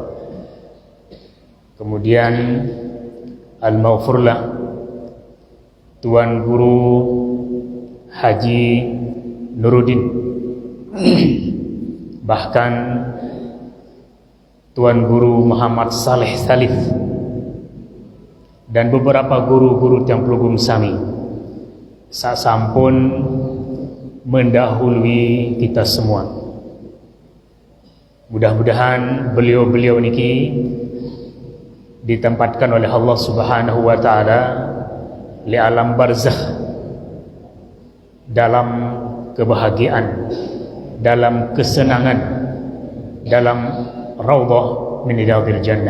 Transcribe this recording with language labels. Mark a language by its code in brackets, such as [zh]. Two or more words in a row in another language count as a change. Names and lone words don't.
[id] kemudian al-maghfurlah Tuan Guru Haji Nuruddin, bahkan Tuan Guru Muhammad Saleh Salif, dan beberapa guru-guru yang pelugum sami. sasampun mendahului kita semua. Mudah-mudahan beliau-beliau niki ditempatkan oleh Allah [ar] سبحانه وتعالى [id] di alam barzakh dalam kebahagiaan, dalam kesenangan, dalam [ar] روضة من رياض الجنة.